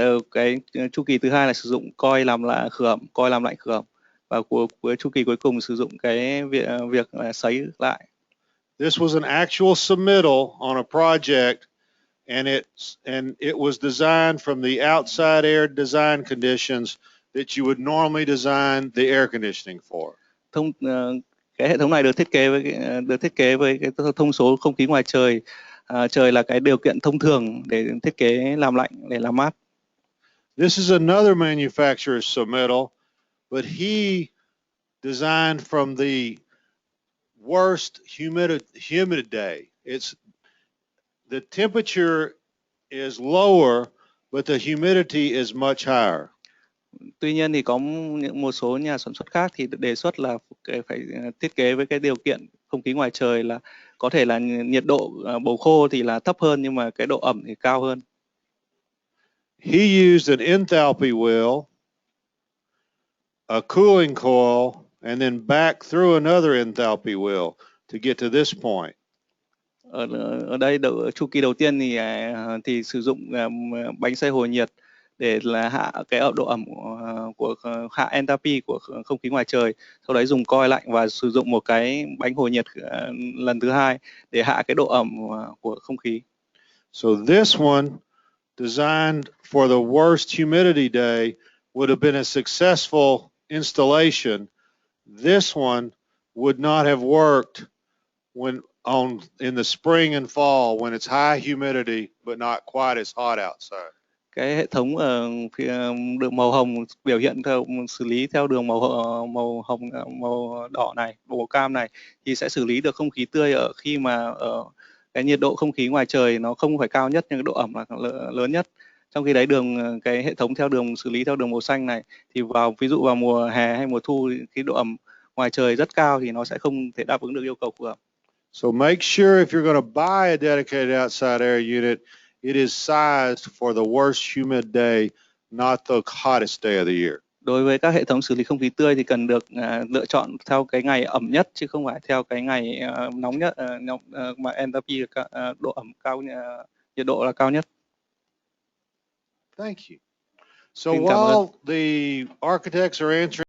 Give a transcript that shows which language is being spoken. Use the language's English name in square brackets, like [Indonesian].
[Vietnamese] Cái chu kỳ thứ hai là sử dụng coi làm lạnh khử ẩm, và cuối chu kỳ cuối cùng sử dụng cái việc sấy lại. [English] This was an actual submittal on a project, and it was designed from the outside air design conditions that you would normally design the air conditioning for. [Vietnamese] Cái hệ thống này được thiết kế với cái thông số không khí ngoài trời. Trời là cái điều kiện thông thường để thiết kế làm lạnh, để làm mát. [English] This is another manufacturer's submittal, but he designed from the worst humid day. The temperature is lower, but the humidity is much higher. [Vietnamese] Tuy nhiên thì có một số nhà sản xuất khác thì đề xuất là phải thiết kế với cái điều kiện không khí ngoài trời là có thể là nhiệt độ bầu khô thì là thấp hơn, nhưng mà cái độ ẩm thì cao hơn. [English] He used an enthalpy wheel a cooling coil, and then back through another enthalpy wheel to get to this point. [Vietnamese] Ở đây chu kỳ đầu tiên thì sử dụng bánh xoay hồi nhiệt để là hạ cái độ ẩm của hạ enthalpy của không khí ngoài trời, sau đấy dùng coil lạnh và sử dụng một cái bánh hồi nhiệt lần thứ hai để hạ cái độ ẩm của không khí. [English] So this one, designed for the worst humidity day, would have been a successful installation. This one would not have worked in the spring and fall when it's high humidity but not quite as hot outside. [Vietnamese] Cái hệ thống đường màu hồng biểu hiện theo xử lý theo đường màu hồng, màu đỏ này, màu cam này thì sẽ xử lý được không khí tươi ở khi mà cái nhiệt độ không khí ngoài trời nó không phải cao nhất nhưng độ ẩm là lớn nhất. Trong khi đấy cái hệ thống theo đường xử lý theo đường màu xanh này thì ví dụ vào mùa hè hay mùa thu cái độ ẩm ngoài trời rất cao thì nó sẽ không thể đáp ứng được yêu cầu của ẩm. [English] So make sure if you're going to buy a dedicated outside air unit, it is sized for the worst humid day, not the hottest day of the year. [Vietnamese] Đối với các hệ thống xử lý không khí tươi thì cần được lựa chọn theo cái ngày ẩm nhất chứ không phải theo cái ngày nóng nhất, mà enthalpy độ ẩm cao, nhiệt độ là cao nhất. [English] Thank you. So while the architects are answering